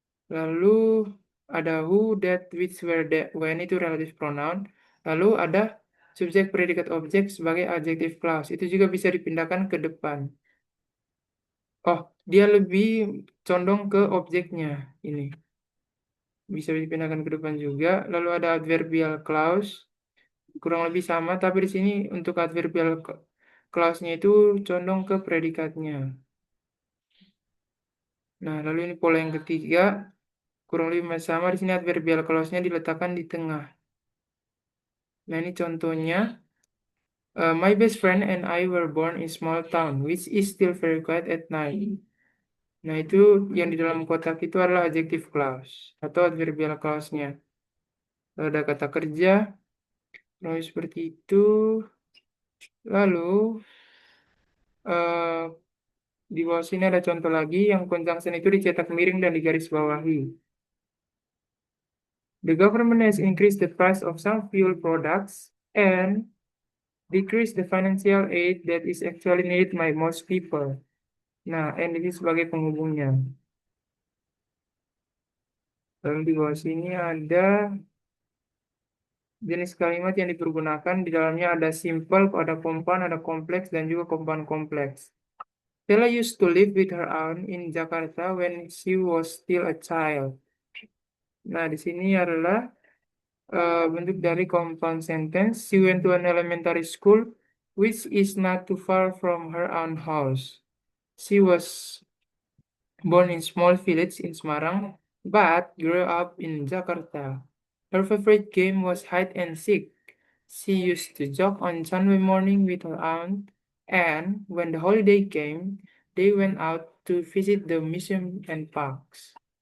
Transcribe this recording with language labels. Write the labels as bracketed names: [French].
[Indonesian] Lalu ada who, that, which, where, that, when itu relative pronoun. Lalu ada subjek, predikat, objek sebagai adjective clause. Itu juga bisa dipindahkan ke depan. Oh, dia lebih condong ke objeknya ini. Bisa dipindahkan ke depan juga. Lalu ada adverbial clause. Kurang lebih sama, tapi di sini untuk adverbial clause-nya itu condong ke predikatnya. Nah, lalu ini pola yang ketiga. Kurang lebih sama, di sini adverbial clause-nya diletakkan di tengah. Nah, ini contohnya. [English] My best friend and I were born in small town, which is still very quiet at night. [Indonesian] Nah, itu yang di dalam kotak itu adalah adjective clause atau adverbial clause-nya. Lalu ada kata kerja, lalu seperti itu. Lalu eh, di bawah sini ada contoh lagi yang conjunction itu dicetak miring dan digaris bawahi. [English] The government has increased the price of some fuel products and decreased the financial aid that is actually needed by most people. [Indonesian] Nah, and ini sebagai penghubungnya. Lalu di bawah sini ada jenis kalimat yang dipergunakan. Di dalamnya ada simple, ada compound, ada kompleks, dan juga compound kompleks. [English] Stella used to live with her aunt in Jakarta when she was still a child. [Indonesian] Nah, di sini adalah bentuk dari compound sentence. [English] She went to an elementary school which is not too far from her own house. She was born in small village in Semarang, but grew up in Jakarta. Her favorite game was hide and seek. She used to jog on Sunday morning with her aunt, and when the holiday came, they went out to visit the museum and parks.